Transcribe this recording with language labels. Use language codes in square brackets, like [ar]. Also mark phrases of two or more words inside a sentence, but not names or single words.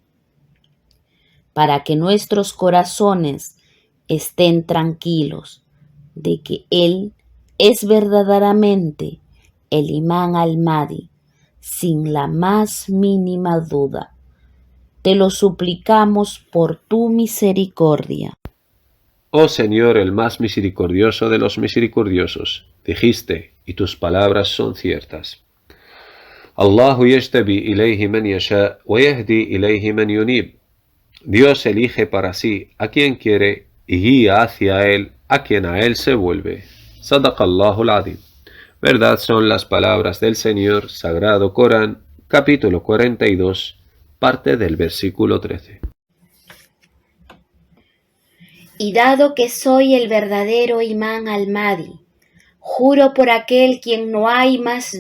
[es] para que nuestros corazones estén tranquilos de que Él es verdaderamente el imán al-Mahdi, sin la más mínima duda. Te lo suplicamos por tu misericordia. Oh Señor, el más misericordioso de los misericordiosos, dijiste, y tus palabras son ciertas. [ar] اللّٰهُ يَجْتَبِي إِلَيْهِ مَنْ يَشَاءُ وَيَهْدِي إِلَيْهِ مَنْ يُنِيبُ. [es] Dios elige para sí a quien quiere y guía hacia él a quien a él se vuelve. [ar] صَدَقَ اللّٰهُ الْعَظِيمُ. [es] Verdad son las palabras del Señor, Sagrado Corán, capítulo 42, parte del versículo 13. Y dado que soy el verdadero imán al-Mahdi, juro por aquel quien no hay más